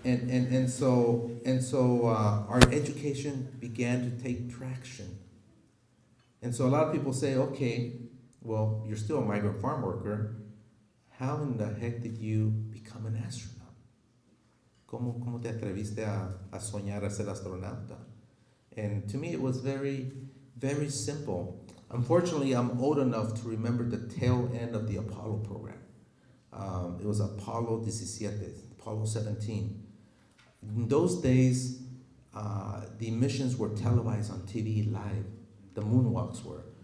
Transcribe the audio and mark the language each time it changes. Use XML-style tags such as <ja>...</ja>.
<en>And so our education began to take traction. And so a lot of people say, okay, well, you're still a migrant farm worker. How in the heck did you become an astronaut?</en> <es>¿Cómo te atreviste a soñar a ser astronauta?</es> <en>And to me, it was very, very simple. Unfortunately, I'm old enough to remember the tail end of the Apollo program. It was Apollo 17. In those days, the missions were televised on TV live. The moonwalks were.</en>